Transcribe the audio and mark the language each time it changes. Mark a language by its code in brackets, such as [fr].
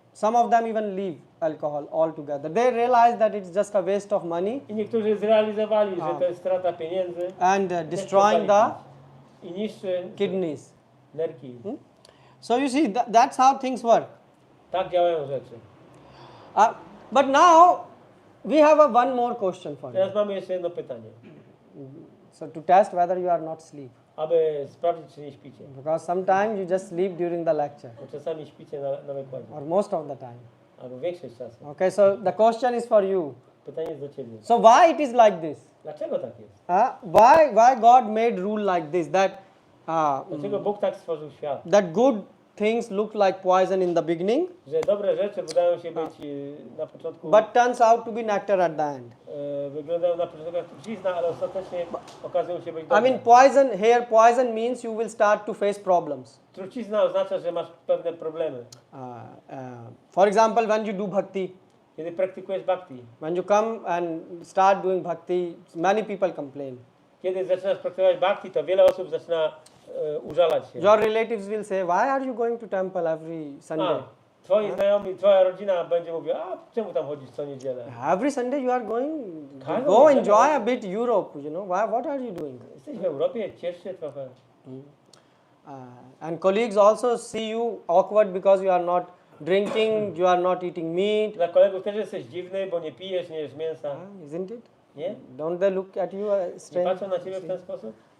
[en] Some of them even leave alcohol altogether. They realized that it's just a waste of money [pl] I niektórzy zrealizowali, że to jest strata pieniędzy [en] and destroying the [pl] i niszczy [en] kidneys. [pl] nerki. [en] So you see, that's how things work. [pl] Tak działają rzeczy. [en] But now we have one more question for you. [pl] Teraz mamy jeszcze jedno pytanie, [en] So to test whether you are not asleep. [pl] aby sprawdzić, czy nie śpicie. [en] Because sometimes you just sleep during the lecture, [pl] Bo czasami śpicie na wykładzie, [en] or most of the time. [pl] albo większość czasu. [en] Okay, so the question is for you. [pl] Pytanie jest do ciebie. [en] So why it is like this? [pl] Dlaczego tak jest? [en] Why God made rule like this? [pl] Dlaczego Bóg tak stworzył świat? [en] That good things look like poison in the beginning, [pl] że dobre rzeczy wydają się być na początku, [en] but turns out to be nectar at the end. [pl] wyglądają na początku jak trucizna, ale ostatecznie okazują się być [en] I [pl] dobre. [en] mean, poison means you will start to face problems. [pl] Trucizna oznacza, że masz pewne problemy. [en] For example, when you do bhakti, [pl] Kiedy praktykujesz bhakti, [en] when you come and start doing bhakti, many people complain. [pl] kiedy zaczynasz praktykować bhakti, to wiele osób zaczyna użalać się. [en] Your relatives will say, why are you going to temple every Sunday? [pl] Twoi znajomi, twoja rodzina będzie mówiła, a czemu tam chodzisz co niedzielę? [en] Every Sunday you are going, [pl] Każdą [en] go [pl] niedzielę. [en] enjoy a bit Europe, you know, what are you doing? [pl] Jesteś w Europie, ciesz się trochę. [en] And colleagues also see you awkward because you are not drinking, you are not eating meat, [pl] Dla kolegów też jesteś dziwny, bo nie pijesz, nie jesz mięsa. [en] isn't it? [pl] Nie? [en] Don't they look at you [pl] Nie [en] strange? [pl] patrzą na ciebie w ten sposób?